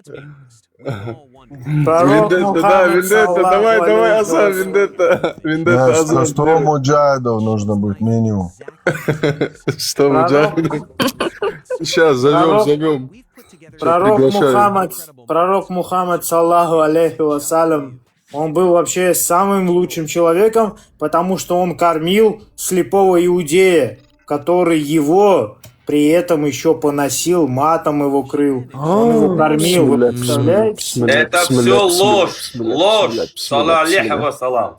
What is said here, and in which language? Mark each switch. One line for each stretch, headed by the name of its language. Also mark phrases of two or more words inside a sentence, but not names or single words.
Russian: Пророк Мухаммад,
Arabic: صلى الله عليه
Russian: Азан, вассалям. Вендетта, Да, Азан. 100 муджахидов нужно быть минимум. Что мы делаем? Сейчас зовем. Пророк Мухаммад,
Arabic: صلى الله عليه وسلم,
Russian: он был вообще самым лучшим человеком, потому что он кормил слепого иудея, который его при этом еще поносил, матом его крыл. Он его кормил, вы представляете? Это все ложь. Ложь.
Arabic: صلى الله وسلم.